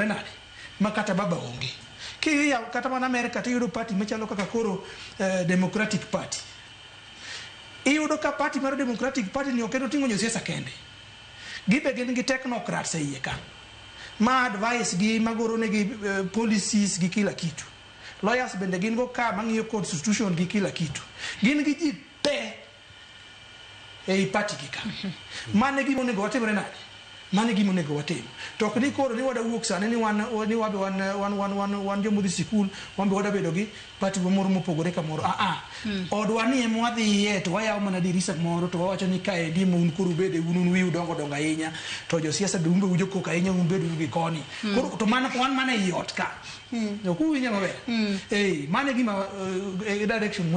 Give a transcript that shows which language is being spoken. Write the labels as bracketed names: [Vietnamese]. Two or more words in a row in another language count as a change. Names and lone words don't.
[Luo (Kenya and Tanzania)] nade makata baba onge kiya kata mana America tiyudo party machalo kaka koro Democratic Party iyudo ka party mar Democratic Party ni okendo ting'o josiasa kende gibe gin gi technocrats e iye ka ma advice gi magoro negi policies gi [Swahili] kila kitu [Luo (Kenya and Tanzania)] lawyers bende gin go ka mang'iyo constitution gi [Swahili] kila kitu [Luo (Kenya and Tanzania)] gin gi ji te e party gi ka mane gimo nego watimore nade mane gima onego watim to ok ni koro ni wada wuok sane ni wan jomodhi sikul wan be wada bedo gi pati moro mopogore kamoro odwa ni ema wadhiye to wayawo mana dirisa moro to wawacho ni kae di un koro ubede un wiu dongo ahinya to josiasa be un be ujo kok ahinya un bedo gi koni koro to mana wan mana iot ka ok uwinjo maber mane gima direction monego wakaw.